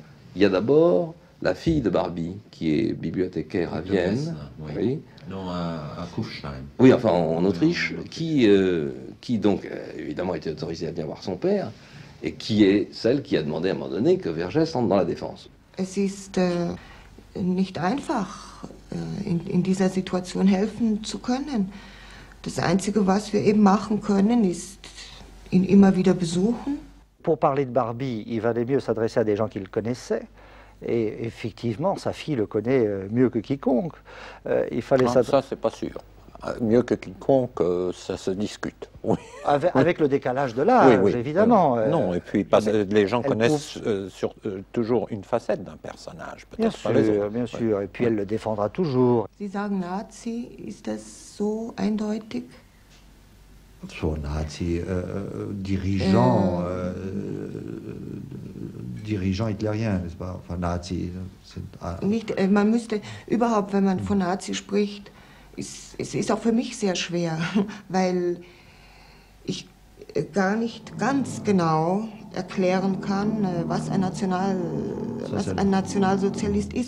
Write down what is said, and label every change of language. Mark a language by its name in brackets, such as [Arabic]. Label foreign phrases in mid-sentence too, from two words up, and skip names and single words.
[French] Il y a d'abord la fille de Barbie, qui est bibliothécaire à Vienne. Oui. Non, à Kufstein. Oui, enfin en Autriche, qui donc évidemment était autorisée à venir voir son père, et qui est celle qui a demandé à un moment donné que Vergès entre dans la défense. [German] Es ist nicht einfach, in dieser Situation helfen zu können. Das Einzige, was wir eben machen können, ist ihn immer wieder besuchen. [French] Pour parler de Barbie, il valait mieux s'adresser à des gens qui le connaissaient. Et effectivement, sa fille le connaît mieux que quiconque. Il fallait ça, c'est pas sûr. Mieux que quiconque, ça se discute. Oui. Avec le décalage de l'âge, oui, évidemment. Non, et puis les gens connaissent toujours une facette d'un personnage, peut-être pas les autres. Bien sûr, et puis elle le défendra toujours. [German] Sie sagen Nazi, ist das so eindeutig? So Nazi, [French] dirigeant hitlérien, n'est-ce pas? Enfin, [German] Nazi. Nicht, man müsste überhaupt, wenn man von Nazi spricht, es ist auch für mich sehr schwer, weil ich gar nicht ganz genau erklären kann, was ein Nationalsozialist ist.